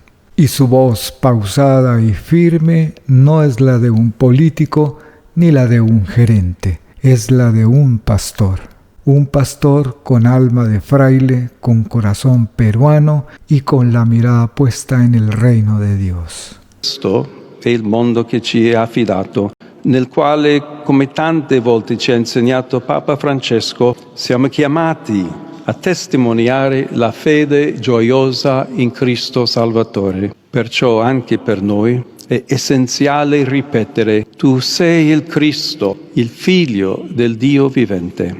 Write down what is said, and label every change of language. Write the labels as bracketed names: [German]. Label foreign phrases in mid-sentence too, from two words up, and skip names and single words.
[Spanish] Y su voz pausada y firme no es la de un político ni la de un gerente, es la de un pastor con alma de fraile, con corazón peruano y con la mirada puesta en el reino de Dios. [Italian] Questo è il mondo che ci è affidato, nel quale, come tante volte ci ha insegnato Papa Francesco, siamo chiamati a testimoniare la fede gioiosa in Cristo Salvatore. Perciò anche per noi è essenziale ripetere: tu sei il Cristo, il Figlio del Dio vivente.